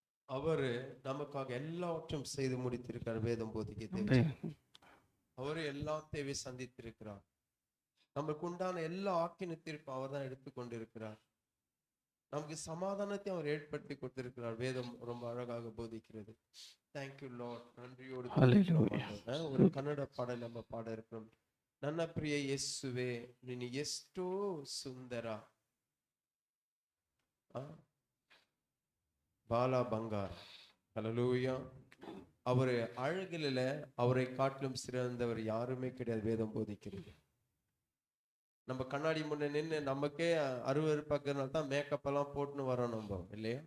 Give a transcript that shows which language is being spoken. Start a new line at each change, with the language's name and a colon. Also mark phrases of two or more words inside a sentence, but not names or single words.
Tamil: அவரு நமக்காக எல்லாவற்றையும் செய்து முடித்திருக்கிறார். வேதம் போதிக்கிறது அவரு எல்லா தேவை சந்தித்திருக்கிறார். நமக்கு உண்டான எல்லா ஆக்கினத்திற்கும் அவர் தான் எடுத்துக்கொண்டிருக்கிறார். நமக்கு சமாதானத்தை அவர் ஏற்படுத்தி கொடுத்திருக்கிறார். வேதம் ரொம்ப அழகாக போதிக்கிறது.
English: thank you Lord.
Tamil: நன்றியோடு ஒரு கன்னட பாடல் நம்ம பாட இருக்கிறோம்.
Kannada: ನನ್ನ ಪ್ರಿಯ ಯೇಸುವೆ ನೀನು ಎಷ್ಟೋ ಸುಂದರ, ಬಾಲ ಬಂಗಾರ.
Tamil: ஹல்லேலூயா. அவரு அழகில அவரை காட்டிலும் சிறந்தவர் யாருமே கிடையாது. வேதம் போதிக்கிறது. நம்ம கண்ணாடி முன்ன நின்று நமக்கே அருவருப்பாக்குறதுனால தான் மேக்கப் எல்லாம் போட்டுன்னு வரோம் நம்ம, இல்லையா?